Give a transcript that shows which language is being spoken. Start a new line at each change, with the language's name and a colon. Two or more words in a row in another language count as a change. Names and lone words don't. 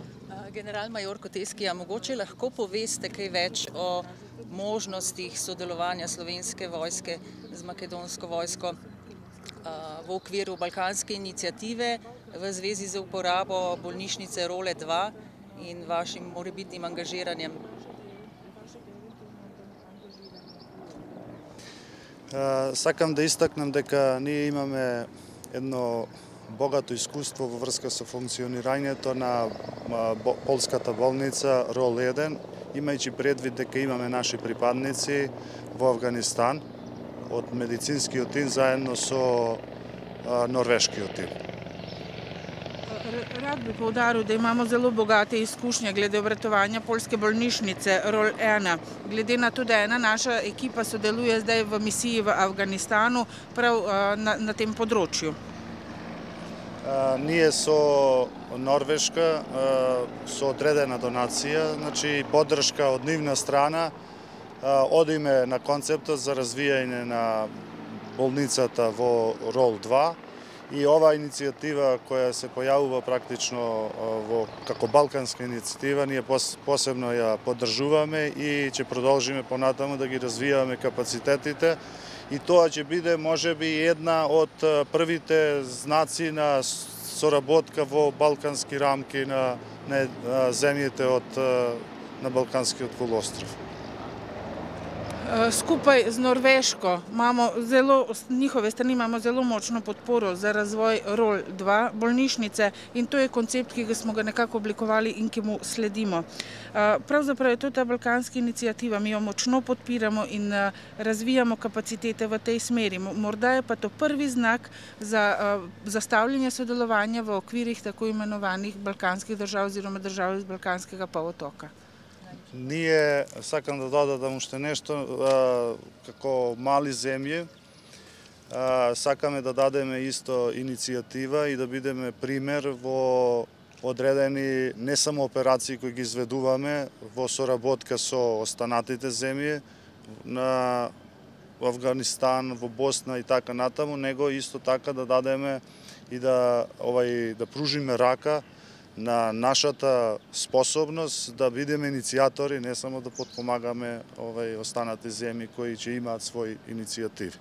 Slovenian: General-major Koteskija, mogoče lahko poveste kaj več o možnostih sodelovanja slovenske vojske z makedonsko vojsko v okviru balkanske iniciative v zvezi z uporabo bolnišnice Role 2 in vašim morebitnim angažiranjem?
Macedonian: Сакам да истакнам дека ние имаме едно богато искуство во врска со функционирањето на полската болница Рол 1, имајќи предвид дека имаме наши припадници во Авганистан од медицинскиот тим заедно со норвешкиот тим.
Slovenian: Rad bi poudaril, da imamo zelo bogate izkušnje glede obratovanja poljske bolnišnice Rol 1. Glede na to, da ena naša ekipa sodeluje zdaj v misiji v Afganistanu prav na tem področju.
Macedonian: Ние со Норвешка со одредена донација, значи поддршка од нивна страна, одиме на концептот за развијање на болницата во Рол 2. И ова иницијатива која се појавува практично како балканска иницијатива, ние посебно ја поддржуваме и ќе продолжиме понатаму да ги развиваме капацитетите. И тоа ќе биде можеби една од првите знаци на соработка во балкански рамки на земјите на Балканскиот полуостров.
Slovenian: Skupaj z Norveško njihove strani imamo zelo močno podporo za razvoj Rol 2 bolnišnice in to je koncept, ki smo ga nekako oblikovali in ki mu sledimo. Pravzaprav je to ta balkanska inicijativa, mi jo močno podpiramo in razvijamo kapacitete v tej smeri. Morda je pa to prvi znak za zastavljanje sodelovanja v okvirih tako imenovanih balkanskih držav oziroma držav iz balkanskega polotoka.
Macedonian: Ние, сакам да додадам уште нешто, како мали земји, сакаме да дадеме исто иницијатива и да бидеме пример во одредени не само операции кои ги изведуваме во соработка со останатите земји на Авганистан, во Босна и така натаму, него исто така да дадеме и да пружиме рака на нашата способност да бидеме иницијатори, не само да подпомагаме останати земји кои ќе имаат своји иницијативи.